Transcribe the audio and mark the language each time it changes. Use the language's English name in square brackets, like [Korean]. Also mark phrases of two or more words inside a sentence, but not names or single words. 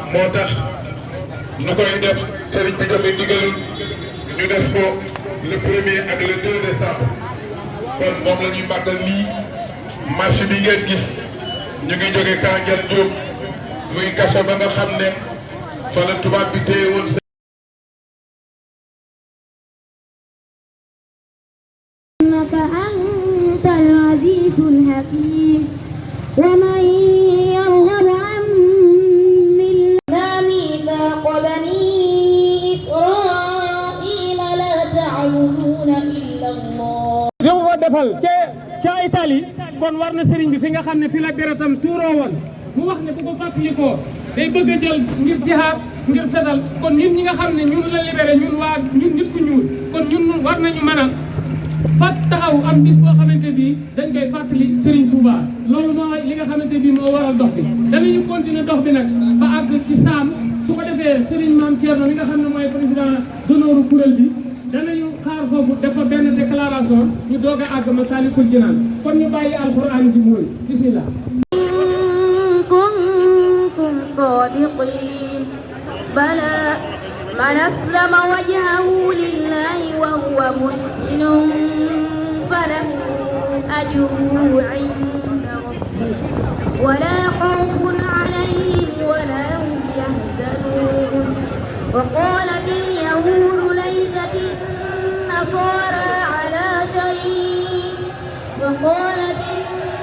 [Wolof] moo tax ñu koy def sëriñ bi joxe ndigalul ñu def ko le 1er ak [French] le 2 décembre [Wolof] kon moom la ñuy màggal nii marche bi ngeen gis ñu ngi jóge Kandial Diop muy kaso ba nga xam ne fa la tubaab bi téye woon [Arabic] أنت العزيز الحكيم ومن يرغب عن ملة ميثاق بني إسرائيل لا تعبدون إلا الله. [Wolof] jom defal ca Italie kon war na sëriñ bi fi nga xam ne fi la deretam tuuroo woon mu wax ne bu ko fàttalikoo day bëgg a jël ngir jihaad ngir fetal kon ñun ñi nga xam ne ñun la libéré ñun nit ku ñuul kon ñun war nañu mën a taxaw am bis boo xamante bi dañ koy fàttali Serigne Touba loolu moo li nga xamante bi moo waral dox bi danañu continuer dox bi nag ba àgg ci saam su ko defee Serigne Mame Thierno mi nga xam ne mooy [French] président d'honneur [Wolof] kuréel bi danañu xaar foofu dafa benn déclaration ñu doog a àgg Masalikul Jinaan kon ñu bàyyi alquran ji mooy bismillah [Arabic] كنتم صادقين bala من أسلم وجهه لله وهو محسن فله أجره عند ربه ولا خوف عليهم ولا هم يحزنون وقالت اليهود ليست النصارى على شيء وقالت